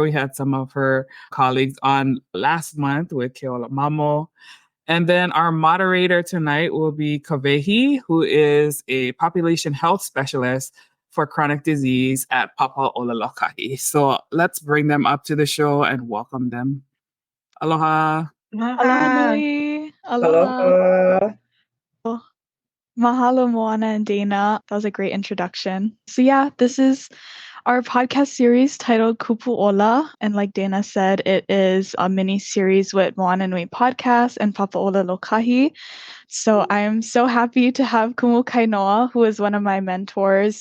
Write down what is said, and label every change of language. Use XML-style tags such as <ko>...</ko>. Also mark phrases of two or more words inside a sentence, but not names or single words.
<en>We had some of her colleagues on last month with Keola Mamo. And then our moderator tonight will be Kawehi, who is a population health specialist for chronic disease at Papa Ola Lokahi. So let's bring them up to the show and welcome them. Aloha. Aloha Aloha. nui. Aloha. Aloha. Mahalo, Moana and Dana. That was a great introduction. So yeah, this is our podcast series titled Kupu Ola. And like Dana said, it is a mini series with Moana Nui Podcast and Papa Ola Lokahi. So I'm so happy to have Kumu Kainoa, who is one of my mentors.</en>